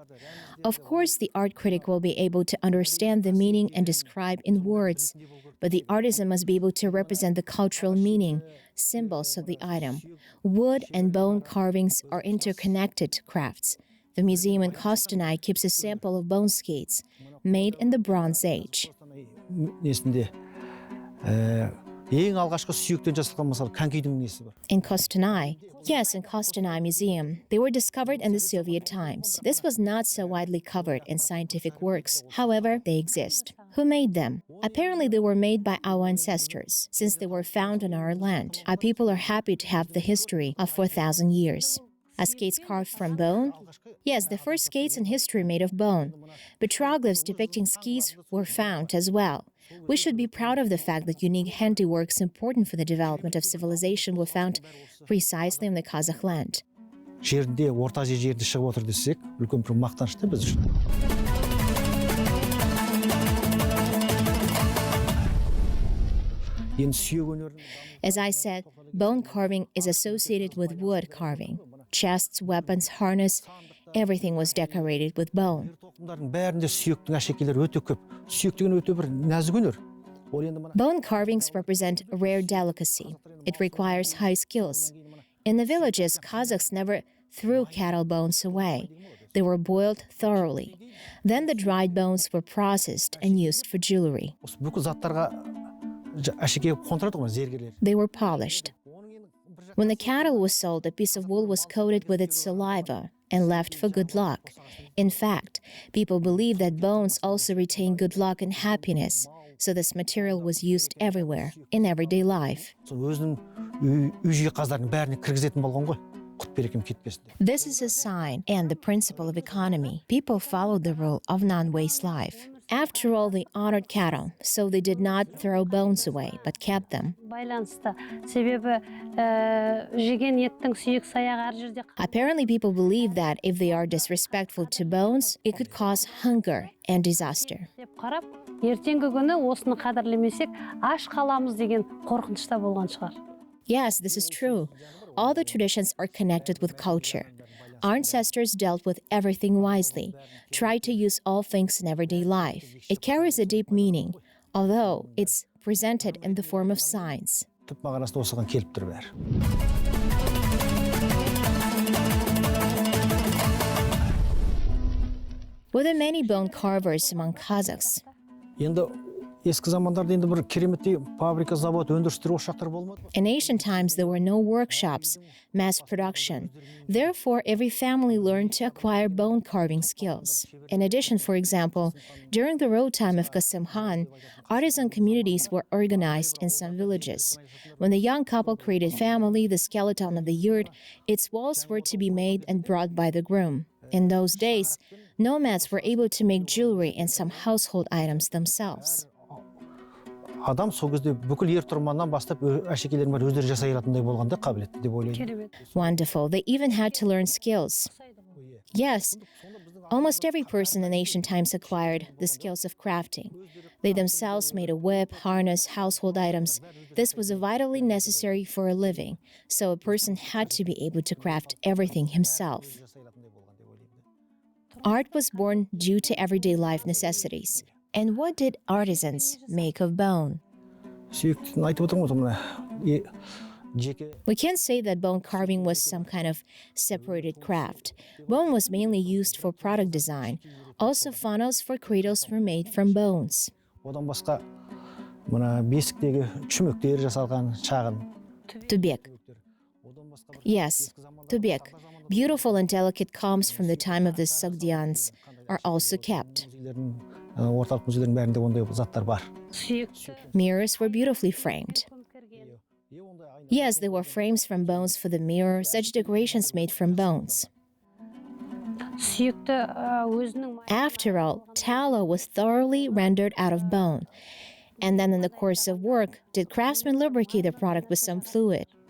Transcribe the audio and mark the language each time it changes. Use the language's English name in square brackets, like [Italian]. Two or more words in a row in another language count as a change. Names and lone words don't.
[English] Of course, the art critic will be able to understand the meaning and describe in words, but the artisan must be able to represent the cultural meaning, symbols of the item. Wood and bone carvings are interconnected crafts. The museum in Kostanay keeps a sample of bone skates made in the Bronze Age. [Kazakh] несінде ең алғашқы сүйектен жасалған мысалы конькидің несі бар. [English] In Kostanay, yes, in Kostanay Museum, they were discovered in the Soviet times. This was not so widely covered in scientific works. However, they exist. Who made them? Apparently, they were made by our ancestors, since they were found on our land. Our people are happy to have the history of 4,000 years. Are skates carved from bone? Yes, the first skates in history made of bone. Petroglyphs depicting skis were found as well. We should be proud of the fact that unique handiworks important for the development of civilization were found precisely in the Kazakh land. [Kazakh] Жерінде орта жерде шығып отыр десек, үлкен бір мақтанышты біз үшін. Енді сүйек өнерінің [English] As I said, bone carving is associated with wood carving. Chests, weapons, harness, everything was decorated with bone. [Kazakh] тоқымдардың бәрінде сүйектің әшекейлері өте көп. Сүйек деген өте бір нәзік өнер. Ол енді мына [English] Bone carvings represent a rare delicacy. It requires high skills. In the villages, Kazakhs never threw cattle bones away. They were boiled thoroughly. Then the dried bones were processed and used for jewelry. [Kazakh] осы бүкіл заттарға әшекей қондырады ғой зергерлер. [English] They were polished. When the cattle was sold, a piece of wool was coated with its saliva and left for good luck. In fact, people believe that bones also retain good luck and happiness, so this material was used everywhere, in everyday life. [Kazakh] Сол өзінің үй жиһаздарын бәріне кіргізетін болған ғой. Құт берекем кетпесін деп. [English] This is a sign and the principle of economy. People follow the rule of non-waste life. After all, they honored cattle, so they did not throw bones away, but kept them. [Kazakh] Байланысты. Себебі жеген еттің сүйек саяғы әр жерде [English] Apparently, people believe that if they are disrespectful to bones, it could cause hunger and disaster. [Kazakh] деп қарап, ертеңгі күні осыны қадірлемесек, аш қаламыз деген қорқынышта болған шығар. [English] Yes, this is true. All the traditions are connected with culture. Our ancestors dealt with everything wisely, tried to use all things in everyday life. It carries a deep meaning, although it's presented in the form of science. [Kazakh] Түп мағынасы осыған келіп тұр бәрі. [English] Were there many bone carvers among Kazakhs? [Kazakh] Енді ескі замандарда енді бір кереметтей фабрика, завод, өндірістер, ошақтар болмады. [English] In ancient times, there were no workshops, mass production. Therefore, every family learned to acquire bone carving skills. In addition, for example, during the road time of Qasim Khan, artisan communities were organized in some villages. When the young couple created family, the skeleton of the yurt, its walls were to be made and brought by the groom. In those days, nomads were able to make jewelry and some household items themselves. [Kazakh] Адам сол кезде бүкіл ер тұрманнан бастап әшекейлерін бар өздері жасай алатындай болғанда қабілетті деп ойлаймын. [English] Wonderful. They even had to learn skills. Yes, almost every person in ancient times acquired the skills of crafting. They themselves made a whip, harness, household items. This was vitally necessary for a living, so a person had to be able to craft everything himself. Art was born due to everyday life necessities. And what did artisans make of bone? [Kazakh] Сүйектен айтып отырмын ғой мына жеке. [English] We can't say that bone carving was some kind of separated craft. Bone was mainly used for product design. Also, funnels for cradles were made from bones. [Kazakh] Одан басқа мына бесіктегі чүмектер жасалған шағын. [English] Tubek. Yes, tubek. Beautiful and delicate combs from the time of the Sogdians are also kept. [Kazakh] Орталық музейлердің бәрінде ондай заттар бар. [English] Mirrors were beautifully framed. Yes, there were frames from bones for the mirror, such decorations made from bones. After all, tallow was thoroughly rendered out of bone. And then in the course of work, did craftsmen lubricate the product with some fluid?